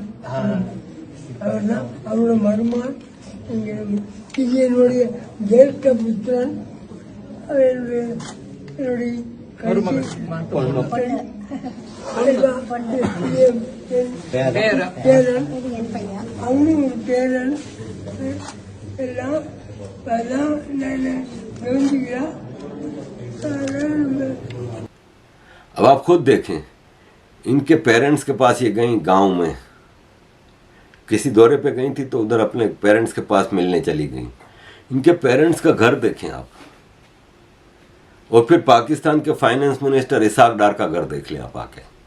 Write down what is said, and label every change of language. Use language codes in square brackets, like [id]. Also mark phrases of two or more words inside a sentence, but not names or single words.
[ta] அவர்தான் அவரோட மருமான். இது என்னுடைய ஜேஷ்ட புத்திரன். என்னுடைய பேரன், அவனும் ஒரு பேரன். எல்லாம் [hi] अब आप खुद देखें, इनके पेरेंट्स के पास ये गई गांव में, किसी दौरे पे गई थी तो उधर अपने पेरेंट्स के पास मिलने चली गई। इनके पेरेंट्स का घर देखें आप, और फिर पाकिस्तान के [en] finance minister [hi] इसाक डार का घर देख लें आप आके।